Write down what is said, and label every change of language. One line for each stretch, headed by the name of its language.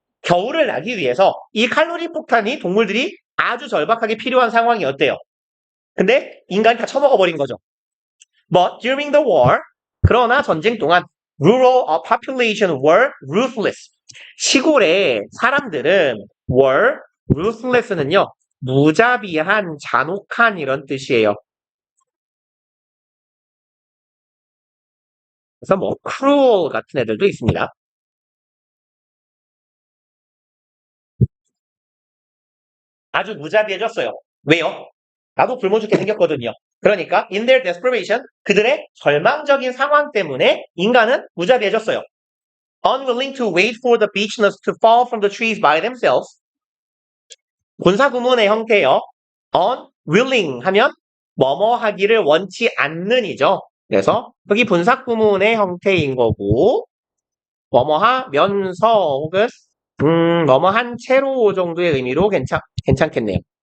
Korean: 겨울을 나기 위해서 이 칼로리 폭탄이 동물들이 아주 절박하게 필요한 상황이었대요. 근데 인간이 다 처먹어 버린 거죠.
English: But during the war,
Korean: 그러나 전쟁 동안
English: rural population were ruthless.
Korean: 시골의 사람들은 were ruthless는요, 무자비한, 잔혹한 이런 뜻이에요. 그래서 뭐 cruel 같은 애들도 있습니다. 아주 무자비해졌어요. 왜요? 나도 굶어 죽게 생겼거든요. 그러니까
English: in their desperation,
Korean: 그들의 절망적인 상황 때문에 인간은 무자비해졌어요.
English: Unwilling to wait for the beech nuts to fall from the trees by themselves.
Korean: 본사구문의 형태예요. unwilling 하면 뭐뭐 하기를 원치 않는이죠. 그래서 여기 본사구문의 형태인 거고 뭐뭐 하면서 혹은 뭐뭐 한 채로 정도의 의미로 괜찮겠네요.